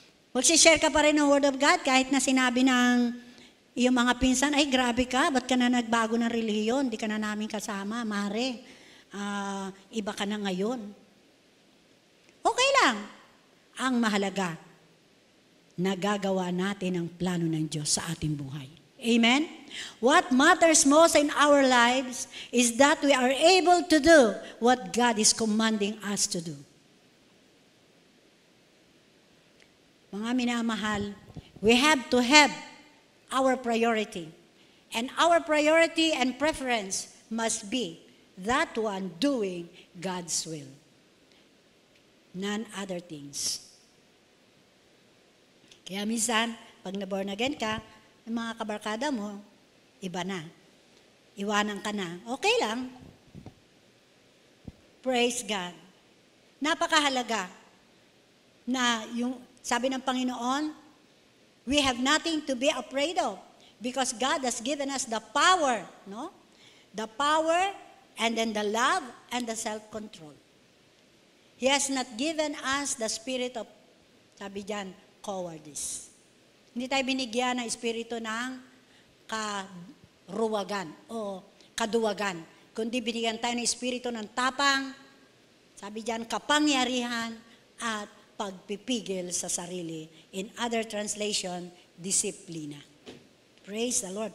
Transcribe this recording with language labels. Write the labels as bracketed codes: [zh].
[tl] Mag-share ka pa rin ng Word of God kahit na sinabi ng iyong mga pinsan, ay grabe ka, ba't ka na nagbago ng relihiyon? Di ka na namin kasama, mare. Iba ka na ngayon. Okay lang. Ang mahalaga, nagagawa natin ang plano ng Diyos sa ating buhay. Amen? [en] What matters most in our lives is that we are able to do what God is commanding us to do. [tl] Mga minamahal, [en] we have to have our priority. And our priority and preference must be that one doing God's will. None other things. [tl] Kaya minsan, pag na-born again ka, yung mga kabarkada mo, iba na. Iwanan ka na. Okay lang. [en] Praise God. [tl] Napakahalaga na yung sabi ng Panginoon, [en] we have nothing to be afraid of because God has given us the power, no? The power and then the love and the self-control. He has not given us the spirit of, [tl] sabi dyan, [en] cowardice. [tl] Hindi tayo binigyan ng espiritu ng karuwagan o kaduwagan, kundi binigyan tayo ng espiritu ng tapang, sabi dyan, kapangyarihan at pagpipigil sa sarili. [en] In other translation, disiplina. Praise the Lord.